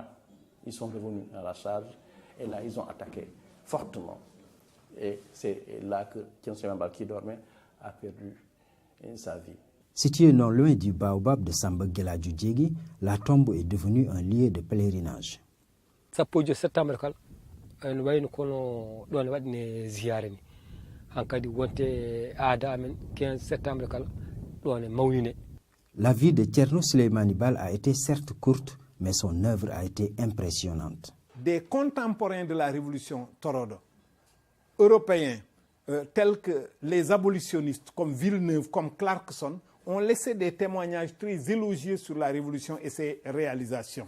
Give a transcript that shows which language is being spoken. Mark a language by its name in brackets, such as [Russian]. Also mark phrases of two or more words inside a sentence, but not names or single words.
[French] Ils sont revenus à la charge et là, ils ont attaqué fortement. Et c'est là que Thierno Souleymane Baal, qui dormait, a perdu sa vie. Situé non loin du baobab de Samba Gueladiou Diégui, la tombe est devenue un lieu de pèlerinage. [Fula] Sappojo septembre kala en wayno kono ɗon waɗine ziyare ni hankadi wonte aada amen 15 septembre kala ɗon e mawnine. [French] La vie de Thierno Souleymane Baal a été certes courte, mais son œuvre a été impressionnante. Des contemporains de la révolution Torodo, européens tels que les abolitionnistes comme Villeneuve, comme Clarkson, ont laissé des témoignages très élogieux sur la révolution et ses réalisations.